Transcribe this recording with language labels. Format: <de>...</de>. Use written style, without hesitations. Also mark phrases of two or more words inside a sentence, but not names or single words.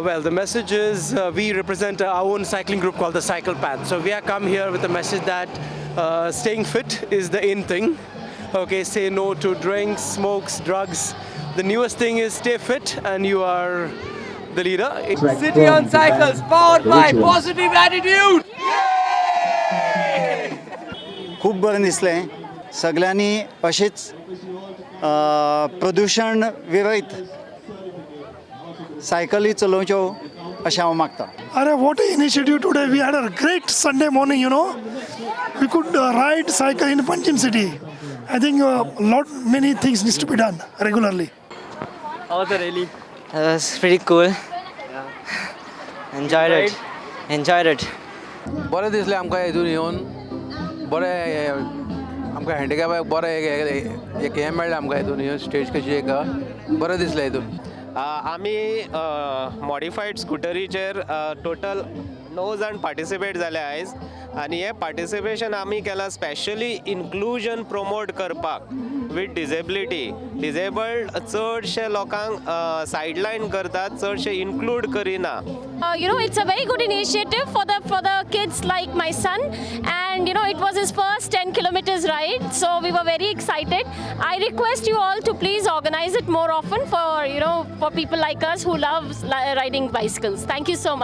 <en>Well, the message is we represent our own cycling group called the Cycle Path. So we have come here with the message that staying fit is the in thing. Okay, say no to drinks, smokes, drugs. The newest thing is stay fit and you are the leader. City on Cycles, powered by positive attitude!</en> <kok>खूप बरें दिसलें सगळ्यांनी अशीच प्रदूषण विरयत सायकली चलोवच्यो अशें हांव मागतां.</kok> <en>Arey, what an initiative today. We had a great Sunday morning, you know. We could ride cycle in Panjim city. I think many things needs to be done regularly. How was the rally? It was pretty cool. Enjoyed it. Enjoyed it.</en> <kok>बरें दिसलें आमकां हितून येवन बरें आमकां हँडिकॅपाक बरें एक हें मेळ्ळें आमकां हितून येवन स्टेज कशी एक बरें दिसलें हितून. आमी मॉडिफायड स्कुटरीचेर टोटल 9 जाण पार्टिसिपेट जाले आयज आनी हे पार्टिसिपेशन आमी केलां</kok> <en>specially inclusion promote</en> <kok>करपाक</kok> <en>with disability.</en> <kok>डिजेबल्ड चडशे लोकांक सायडलायन करतात, चडशे इन्क्लूड करिना.</kok> <en>You know, it's a very good initiative for the kids like my son, and you know, it was his first 10 kilometers ride, so we were very excited. I request you all to please organize it more often for people like us who love riding bicycles. Thank you so much.</en>